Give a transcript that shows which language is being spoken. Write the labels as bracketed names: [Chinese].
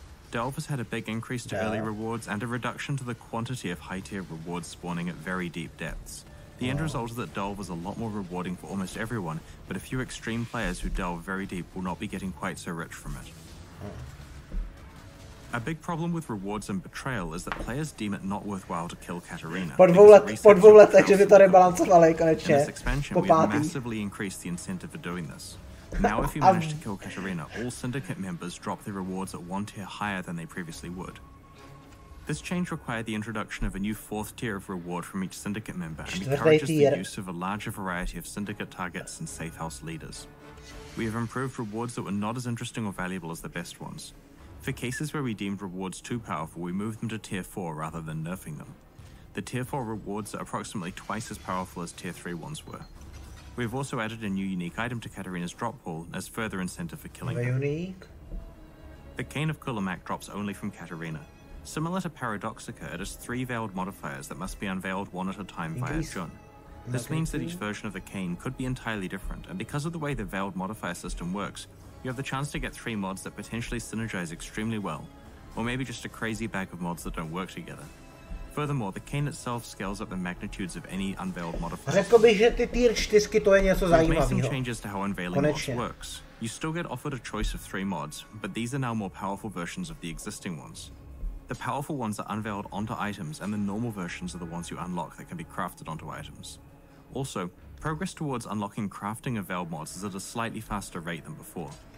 [English] Delve has had a big increase to early rewards and a reduction to the quantity of high-tier rewards spawning at very deep depths. The end result is that Delve is a lot more rewarding for almost everyone, but a few extreme players who delve very deep will not be getting quite so rich from it. A big problem with rewards and betrayal is that players deem it not worthwhile to kill Katarina. [Czech] Po dvou letech, že by to rebalancovali konečně. [English] In this expansion, we have massively increased the incentive for doing this. Now if you manage to kill Katarina, all Syndicate members drop their rewards at one tier higher than they previously would. This change required the introduction of a new 4th tier of reward from each Syndicate member and encourages the use of a larger variety of Syndicate targets and safe house leaders. We have improved rewards that were not as interesting or valuable as the best ones. For cases where we deemed rewards too powerful, we moved them to tier 4 rather than nerfing them. The tier 4 rewards are approximately twice as powerful as tier 3 ones were. We have also added a new unique item to Katarina's drop pool as further incentive for killing her. Unique. The Cane of Kulamak drops only from Katarina. Similar to Paradoxica, it has 3 veiled modifiers that must be unveiled one at a time via Jun. This means that each version of the cane could be entirely different, and because of the way the veiled modifier system works, you have the chance to get 3 mods that potentially synergize extremely well, or maybe just a crazy bag of mods that don't work together. Furthermore, the cane itself scales up the magnitudes of any unveiled modifier. [Czech] Řekl bych, že ty tier 4 to je něco zajímavého. [English] We've made some changes to how unveiling mods works. You still get offered a choice of 3 mods, but these are now more powerful versions of the existing ones. The powerful ones are unveiled onto items, and the normal versions are the ones you unlock that can be crafted onto items. Also, progress towards unlocking crafting of veiled mods is at a slightly faster rate than before.